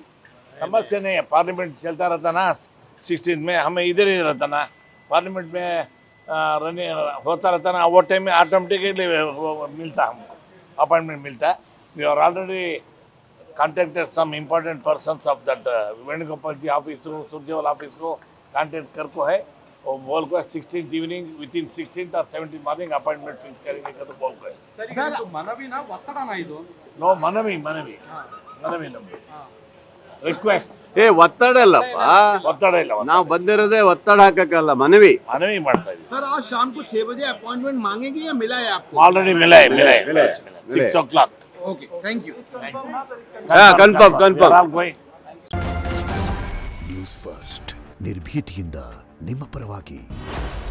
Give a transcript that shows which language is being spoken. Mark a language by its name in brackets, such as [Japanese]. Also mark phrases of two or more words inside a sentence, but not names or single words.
[Hindi] समस्या नहीं है, पार्लियामेंट चलता रहता ना 16 में, हमें इधर ही रहता ना, पार्लियामेंट में रनिंग होता रहता ना, वो टाइम में ऑटोमेटिकली मिलता, हमको अपॉइंटमेंट मिलता. [English] we are already contacted some important persons of that वेणुगोपाल [Hindi] जी ऑफिस को, सुरजेवाला ऑफिस को कॉन्टेक्ट करको है. और बोल को [English] 16th evening within 16th or 17th morning appointment fix [Hindi] करेंगे का तो बोल को है. [Kannada] ಸರ್, ಇದು ಮನವಿನಾ ಒತ್ತಡನಾ ಇದು? नो मनवी ನಮಗೆ ರಿಕ್ವೆಸ್ಟ್. ಒತ್ತಡ ಇಲ್ಲಪ್ಪ, ಒತ್ತಡ ಇಲ್ಲ, ನಾವು ಬಂದಿರೋದೇ ಒತ್ತಡ ಹಾಕಕ್ಕಲ್ಲ, ಮನವಿ ಮಾಡ್ತಾ ಇದ್ದೀವಿ. [Hindi] सर, आज शाम को 6 बजे अपॉइंटमेंट मांगेंगे या मिला है आपको? ऑलरेडी मिला है 6 o'clock. [English] okay, thank you. [Kannada] ಕನ್ಫರ್ಮ್. ನ್ಯೂಸ್ ಫಸ್ಟ್ ನಿರ್ಭೀತಿಯಿಂದ ನಿಮ್ಮ ಪರವಾಗಿ.